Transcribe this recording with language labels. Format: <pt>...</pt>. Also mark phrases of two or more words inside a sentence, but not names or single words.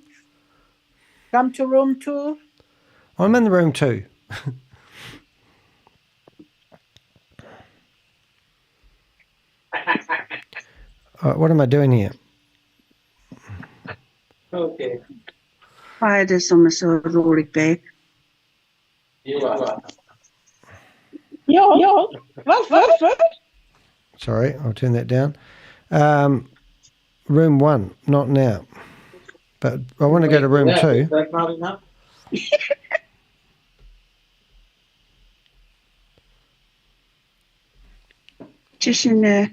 <en>Come to room 2. I'm in the room too. All right, what am I doing here? Okay.</en> <da>Why er det som er så roligt bag? Jo. Hvad?</da> <en>Sorry, I'll turn that down. Room 1, not now. But I want to go to room 2. Is that not enough? Just in there.</en>